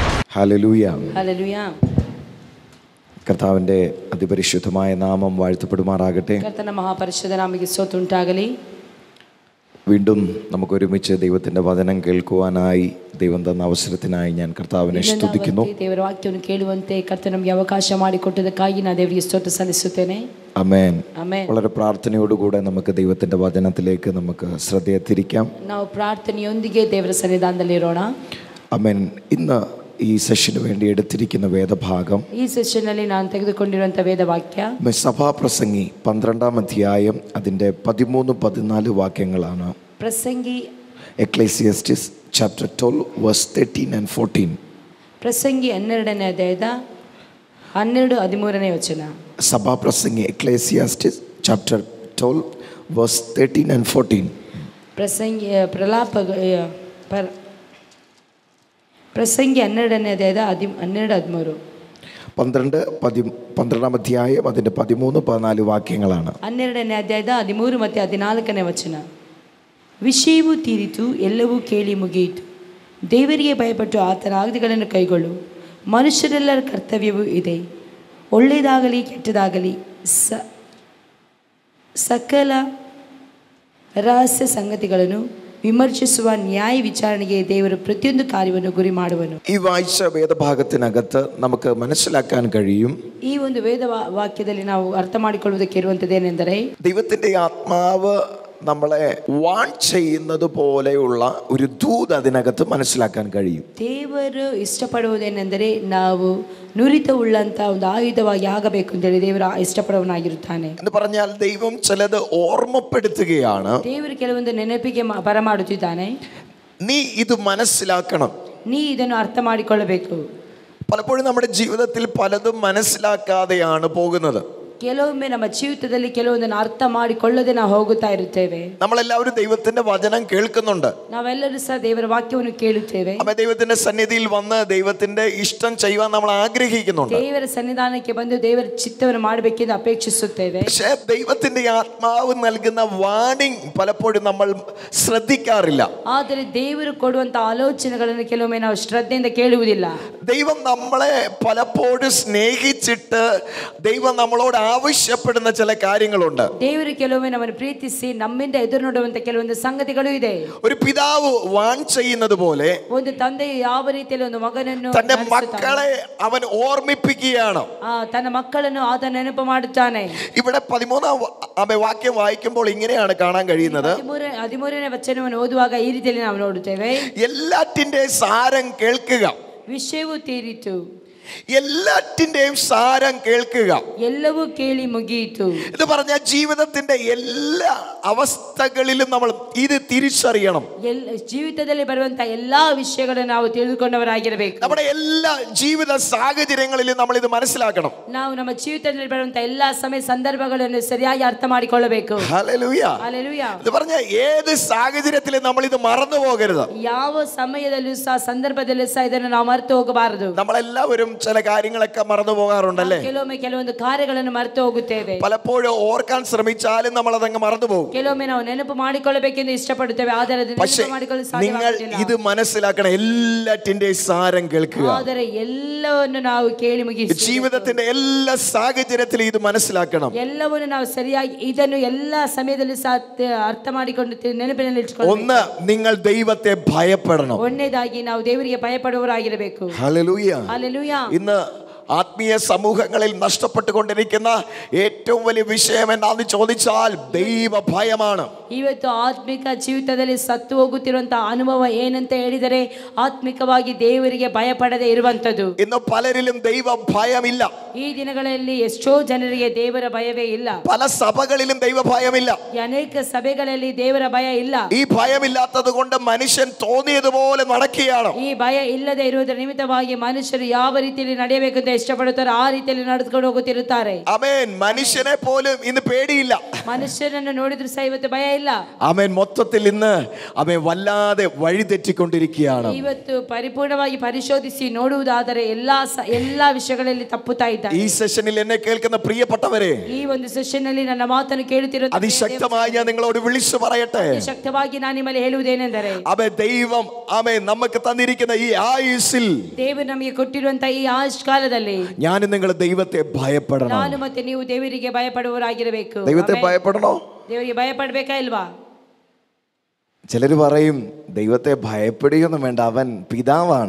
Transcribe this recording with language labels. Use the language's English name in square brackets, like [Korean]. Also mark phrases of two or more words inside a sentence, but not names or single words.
[Malayalam] ഹല്ലേലൂയ. ഹല്ലേലൂയ. കർത്താവിൻ്റെ അതിപരിശുദ്ധമായ നാമം വാഴ്ത്തപ്പെടുമാറാകട്ടെ. കർത്തന്റെ മഹാപരിശുദ്ധ നാമത്തിന് സ്തുതി ഉണ്ടാകಲಿ. വീണ്ടും നമുക്ക് ഒരുമിച്ച് ദൈവത്തിൻ്റെ വചനം കേൾക്കുവാനായി ദൈവം തന്ന അവസരത്തിനായി ഞാൻ കർത്താവിനെ സ്തുതിക്കുന്നു. [Kannada] ದೇವರ ವಾಕ್ಯವನ್ನು ಕೇಳುವಂತೆ ಕರ್ತನು ನಮಗೆ ಅವಕಾಶ ಮಾಡಿಕೊಟ್ಟದಕ್ಕಾಗಿ ನಾನು ದೇವರಿಗೆ ಸ್ತೋತ್ರ ಸಲ್ಲಿಸುತ್ತೇನೆ. [Malayalam] ആമേൻ. [Kannada] ಆಮೆನ್. [Malayalam] വളരെ പ്രാർത്ഥനയോടുകൂടെ നമുക്ക് ദൈവത്തിൻ്റെ വചനത്തിലേക്ക് നമുക്ക് ശ്രദ്ധയെ തിരിക്കാം. [Kannada] ನಾವು ಪ್ರಾರ್ಥನೆಯೊಂದಿಗೆ ದೇವರ ಸನ್ನಿಧಾನದಲ್ಲಿರೋಣ. [Malayalam] ആമേൻ. ഇന്ന് ഈ സെഷന് വേണ്ടി എടുത്തിരിക്കുന്ന വേദഭാഗം, [Kannada] ಈ ಸೆಷನ್ ಅಲ್ಲಿ ನಾನು ತೆಗೆದುಕೊಂಡಿರುವಂತ ವೇದ ವಾಕ್ಯ [Malayalam] സഭാപ്രസംഗി 12-ാം അധ്യായം അതിൻ്റെ 13-14 വാക്യങ്ങളാണ്. [Kannada] ಪ್ರಸಂಗಿ [English] എക്ലേസിയാസ്റ്റിസ് chapter 12 verse 13 and 14. [Kannada] ಪ್ರಸಂಗಿ 12ನೇ ಅಧ್ಯಾಯದ 12-13ನೇ ವಚನ. [English] സഭാപ്രസംഗി എക്ലേസിയാസ്റ്റിസ് chapter 12 verse 13 and 14. [Kannada] ಪ್ರಸಂಗಿ ಪ್ರಸಂಗಿ 12ನೇ ಅಧ್ಯಾಯದ 12-13. [Malayalam] 12-ാം അധ്യായം അതിൻ്റെ 13-14 വാക്യങ്ങളാണ്. [Kannada] 12ನೇ ಅಧ್ಯಾಯದ 13 ಮತ್ತು 14ನೇ ವಚನ. ವಿಷಯವೂ ತೀರಿತು, ಎಲ್ಲವೂ ಕೇಳಿ ಮುಗಿಯಿತು. ದೇವರಿಗೆ ಭಯಪಟ್ಟು ಆತನ ಆಜ್ಞೆಗಳನ್ನು ಕೈಗೊಳ್ಳು. ಮನುಷ್ಯರೆಲ್ಲರ ಕರ್ತವ್ಯವೂ ಇದೆ. ಒಳ್ಳೆಯದಾಗಲಿ ಕೆಟ್ಟದಾಗಲಿ ಸಕಲ ರಹಸ್ಯ ಸಂಗತಿಗಳನ್ನು വിമർശിಸುವ ന്യായ വിചാരണೆಗೆ ದೇವರು ಪ್ರತಿಯೊಂದು ಕಾರ್ಯವನ್ನು ಗುರಿ ಮಾಡುವನು. [Malayalam] ഈ വായിച്ച വേദഭാഗത്തിനകത്ത് നമുക്ക് മനസ്സിലാക്കാൻ കഴിയും, [Kannada] ಈ ಒಂದು ವೇದ ವಾಕ್ಯದಲ್ಲಿ ನಾವು ಅರ್ಥ ಮಾಡಿಕೊಳ್ಳುವುದಕ್ಕೆ ಇರುವಂಥದ್ದೇನೆಂದರೆ, [Malayalam] ദൈവത്തിൻ്റെ ആത്മാവ് നമ്മളെ വാൺ ചെയ്യുന്നത് പോലെയുള്ള ഒരു ദൂത് അതിനകത്ത് മനസ്സിലാക്കാൻ കഴിയും. [Kannada] ದೇವರು ಇಷ್ಟಪಡುವುದೇನೆಂದರೆ ನಾವು ನುರಿತ ಉಳ್ಳಂತ ಒಂದು ಆಯುಧವಾಗಿ ಆಗಬೇಕು ಅಂತೇಳಿ ದೇವರು ಇಷ್ಟಪಡುವನಾಗಿರುತ್ತಾನೆ. [Malayalam] എന്ന് പറഞ്ഞാൽ ദൈവം ചിലത് ഓർമ്മപ്പെടുത്തുകയാണ്. [Kannada] ದೇವರು ಕೆಲವೊಂದು ನೆನಪಿಗೆ ಬರಮಾಡುತ್ತಿದ್ದಾನೆ. [Malayalam] നീ ഇത് മനസ്സിലാക്കണം, [Kannada] ನೀ ಇದನ್ನು ಅರ್ಥ ಮಾಡಿಕೊಳ್ಳಬೇಕು. [Malayalam] പലപ്പോഴും നമ്മുടെ ജീവിതത്തിൽ പലതും മനസ്സിലാക്കാതെയാണ് പോകുന്നത്. [Kannada] ಕೆಲವೊಮ್ಮೆ ನಮ್ಮ ಜೀವಿತದಲ್ಲಿ ಕೆಲವೊಂದನ್ನು ಅರ್ಥ ಮಾಡಿಕೊಳ್ಳದೆ ನಾವು ಹೋಗುತ್ತಾ ಇರುತ್ತೇವೆ. [Malayalam] നമ്മളെല്ലാവരും ദൈവത്തിന്റെ വചനം കേൾക്കുന്നുണ്ട്. [Kannada] ನಾವೆಲ್ಲರೂ ಸಹ ದೇವರ ವಾಕ್ಯವನ್ನು ಕೇಳುತ್ತೇವೆ. [Malayalam] ദൈവത്തിന്റെ സന്നിധിയിൽ വന്ന് ദൈവത്തിന്റെ ഇഷ്ടം ചെയ്യുവാൻ നമ്മൾ ആഗ്രഹിക്കുന്നുണ്ട്. [Kannada] ದೇವರ ಸನ್ನಿಧಾನಕ್ಕೆ ಬಂದು ದೇವರ ಚಿತ್ತವನ್ನು ಮಾಡಬೇಕೆಂದು ಅಪೇಕ್ಷಿಸುತ್ತೇವೆ. [Malayalam] പക്ഷേ ദൈവത്തിന്റെ ആത്മാവ് നൽകുന്ന വാണിംഗ് പലപ്പോഴും നമ്മൾ ശ്രദ്ധിക്കാറില്ല. [Kannada] ಆದರೆ ದೇವರು ಕೊಡುವಂತ ಆಲೋಚನೆಗಳನ್ನು ಕೆಲವೊಮ್ಮೆ ನಾವು ಶ್ರದ್ಧೆಯಿಂದ ಕೇಳುವುದಿಲ್ಲ. [Malayalam] ദൈവം നമ്മളെ പലപ്പോഴും സ്നേഹിച്ചിട്ട് ദൈവം നമ്മളോട് ആവശ്യപ്പെടുന്ന ചില കാര്യങ്ങളുണ്ട്. [Kannada] ದೇವರು ಕೆಲವೊಮ್ಮೆ ನಮ್ಮನ್ನು ಪ್ರೀತಿಸಿ ನಮ್ಮಿಂದ ಎದುರು ನೋಡುವಂತ ಕೆಲವೊಂದು ಸಂಗತಿಗಳು ಇದೆ. [Malayalam] ഒരു പിതാവ് വാൺ ചെയ്യുന്നത് പോലെ [Kannada] ಒಂದು ತಂದೆಯು ಯಾವ ರೀತಿಯಲ್ಲಿ ಒಂದು ಮಗನನ್ನು [Malayalam] തന്റെ മക്കളെ അവൻ ഓർമ്മിപ്പിക്കുകയാണ്. [Kannada] ತನ್ನ ಮಕ್ಕಳನ್ನು ಆತ ನೆನಪು ಮಾಡುತ್ತಾನೆ. [Malayalam] ഇവിടെ 13ാം വാക്യം വായിക്കുമ്പോൾ ഇങ്ങനെയാണ് കാണാൻ കഴിയുന്നത്. [Kannada] 13ನೇ ವಚನವನ್ನು ಓದುವಾಗ ಈ ರೀತಿಯಲ್ಲಿ ನಾವು ನೋಡುತ್ತೇವೆ. [Malayalam] എല്ലാറ്റിന്റെ സാരം കേൾക്കുക. [Kannada] ವಿಷಯವೂ ತೀರಿತು, [Malayalam] എല്ലാറ്റിന്റെയും സാരം കേൾക്കുക. [Kannada] ಎಲ್ಲವೂ ಕೇಳಿ ಮುಗಿಯಿತು. [Malayalam] എന്ന് പറഞ്ഞാൽ ജീവിതത്തിന്റെ എല്ലാ അവസ്ഥകളിലും നമ്മൾ ഇത് തിരിച്ചറിയണം. [Kannada] ಜೀವಿತದಲ್ಲಿ ಬರುವಂತ ಎಲ್ಲಾ ವಿಷಯಗಳನ್ನು ನಾವು ತಿಳಿದುಕೊಂಡವರಾಗಿರಬೇಕು. [Malayalam] നമ്മുടെ എല്ലാ ജീവിത സാഹചര്യങ്ങളിലും നമ്മൾ ഇത് മനസ്സിലാക്കണം. [Kannada] ನಾವು ನಮ್ಮ ಜೀವಿತದಲ್ಲಿ ಬರುವಂತ ಎಲ್ಲಾ ಸಮಯ ಸಂದರ್ಭಗಳನ್ನು ಸರಿಯಾಗಿ ಅರ್ಥ ಮಾಡಿಕೊಳ್ಳಬೇಕು. [Malayalam] ഹല്ലേലൂയ. [Kannada] ಹಲ್ಲೆಲೂಯಾ. [Malayalam] എന്ന് പറഞ്ഞാൽ ഏത് സാഹചര്യത്തിലും നമ്മൾ ഇത് മറന്നു പോകരുത്. [Kannada] ಯಾವ ಸಮಯದಲ್ಲೂ ಸಹ ಸಂದರ್ಭದಲ್ಲೂ ಸಹ ಇದನ್ನು ನಾವು ಮರೆತು ಹೋಗಬಾರದು. [Malayalam] നമ്മളെല്ലാവരും ചില കാര്യങ്ങളൊക്കെ മറന്നു പോകാറുണ്ടല്ലേ? [Kannada] ಕೆಲವೊಮ್ಮೆ ಕೆಲವೊಂದು ಕಾರ್ಯಗಳನ್ನು ಮರೆತು ಹೋಗುತ್ತೇವೆ. [Malayalam] പലപ്പോഴും ഓർക്കാൻ ശ്രമിച്ചാലും നമ്മൾ അതങ്ങ് മറന്നു പോകും. [Kannada] ಕೆಲವೊಮ್ಮೆ ನಾವು ನೆನಪು ಮಾಡಿಕೊಳ್ಳಬೇಕೆಂದು ಇಷ್ಟಪಡುತ್ತೇವೆ, ಆದರೆ [Malayalam] പക്ഷേ നിങ്ങൾ ഇത് മനസ്സിലാക്കണം, എല്ലാറ്റിന്റെയും സാരം കേൾക്കുക. [Kannada] ಆದರೆ ಎಲ್ಲವನ್ನು ನಾವು ಕೇಳಿ ಮುಗಿಸಿ [Malayalam] ജീവിതത്തിന്റെ എല്ലാ സാഹചര്യത്തിലും ഇത് മനസ്സിലാക്കണം. [Kannada] ಎಲ್ಲವನ್ನು ನಾವು ಸರಿಯಾಗಿ ಇದನ್ನು എല്ലാ ಸಮಯದಲ್ಲಿ ಸಹ ಅರ್ಥ ಮಾಡಿಕೊಂಡು ನೆನಪಿನಲ್ಲಿ ಇಟ್ಟುಕೊಳ್ಳಬೇಕು. [Malayalam] ഒന്ന്, നിങ്ങൾ ദൈവത്തെ ഭയപ്പെടണം. [Kannada] ಒಂದನೇದಾಗಿ ನಾವು ದೇವರಿಗೆ ಭಯಪಡುವವರಾಗಿರಬೇಕು. [Malayalam] ഹല്ലേലൂയ. ഹല്ലേലൂയ. ഇന്ന് ആത്മീയ സമൂഹങ്ങളിൽ നഷ്ടപ്പെട്ടുകൊണ്ടിരിക്കുന്ന ഏറ്റവും വലിയ വിഷയം എന്താണെന്ന് ചോദിച്ചാൽ ദൈവഭയമാണ്. [Kannada] ಇವತ್ತು ಆತ್ಮಿಕ ಜೀವಿತದಲ್ಲಿ ಸತ್ತು ಹೋಗುತ್ತಿರುವಂತಹ ಅನುಭವ ಏನಂತ ಹೇಳಿದರೆ ಆತ್ಮಿಕವಾಗಿ ದೇವರಿಗೆ ಭಯಪಡದೆ ಇರುವಂತದ್ದು. [Malayalam] ഇന്ന് പലരിലും ദൈവ ഭയമില്ല. [Kannada] ಈ ದಿನಗಳಲ್ಲಿ ಎಷ್ಟೋ ಜನರಿಗೆ ದೇವರ ಭಯವೇ ಇಲ್ಲ. [Malayalam] പല സഭകളിലും ദൈവ ഭയമില്ല. [Kannada] ಅನೇಕ ಸಭೆಗಳಲ್ಲಿ ದೇವರ ಭಯ ಇಲ್ಲ. [Malayalam] ഈ ഭയമില്ലാത്തത് കൊണ്ട് മനുഷ്യൻ തോന്നിയതുപോലെ നടക്കുകയാണ്. [Kannada] ಈ ಭಯ ಇಲ್ಲದೆ ಇರುವುದರ ನಿಮಿತ್ತವಾಗಿ ಮನುಷ್ಯರು ಯಾವ ರೀತಿಯಲ್ಲಿ ನಡೆಯಬೇಕೆಂದು ಇಷ್ಟಪಡುತ್ತಾರೋ ಆ ರೀತಿಯಲ್ಲಿ ನಡೆದುಕೊಂಡು ಹೋಗುತ್ತಿರುತ್ತಾರೆ. [Malayalam] ആമേൻ. മനുഷ്യനെ പോലും ഇന്ന് പേടിയില്ല. [Kannada] ಮನುಷ್ಯರನ್ನು ನೋಡಿದ್ರು ಸಹ ಇವತ್ತು ಭಯ ಇಲ್ಲ. [Malayalam] ആമേൻ. മൊത്തത്തിൽ ഇന്ന് ആമേൻ വല്ലാതെ വഴിതെറ്റിക്കൊണ്ടിരിക്കുകയാണ്. [Kannada] ಇವತ್ತು ಪರಿಪೂರ್ಣವಾಗಿ ಪರಿಶೋಧಿಸಿ ನೋಡುವುದಾದರೆ ಎಲ್ಲಾ ವಿಷಯಗಳಲ್ಲಿ ತಪ್ಪುತ್ತಾ ಇದ್ದಾರೆ. [Malayalam] ഈ സെഷനിൽ എന്നെ കേൾക്കുന്ന പ്രിയപ്പെട്ടവരെ, [Kannada] ಈ ಒಂದು ಸೆಷನ್ ನಲ್ಲಿ ನನ್ನ ಮಾತನ್ನು ಕೇಳುತ್ತಿರುವ [Malayalam] അതിശക്തമായി ഞാൻ നിങ്ങളോട് വിളിച്ചു പറയട്ടെ. [Kannada] ಶಕ್ತವಾಗಿ ನಾನು ನಿಮ್ಮಲ್ಲಿ ಹೇಳುವುದೇನೆಂದರೆ, [Malayalam] ദൈവം ആമേൻ നമുക്ക് തന്നിരിക്കുന്ന ഈ ആയുസ്സിൽ, [Kannada] ದೇವರು ನಮಗೆ ಕೊಟ್ಟಿರುವಂತಹ ಈ ಆಯುಷ್ ಕಾಲದಲ್ಲಿ [Malayalam] ഞാൻ നിങ്ങൾ ദൈവത്തെ ഭയപ്പെടണം. [Kannada] ನಾನು ಮತ್ತೆ ನೀವು ದೇವರಿಗೆ ಭಯಪಡುವವರಾಗಿರಬೇಕು. [Malayalam] ദൈവത്തെ ഭയപ്പെടണോ? [Kannada] ದೇವರಿಗೆ ಭಯಪಡಬೇಕಾ ಇಲ್ವಾ? [Malayalam] ചിലർ പറയും ദൈവത്തെ ഭയപ്പെടുകയൊന്നും വേണ്ട, അവൻ പിതാവാണ്.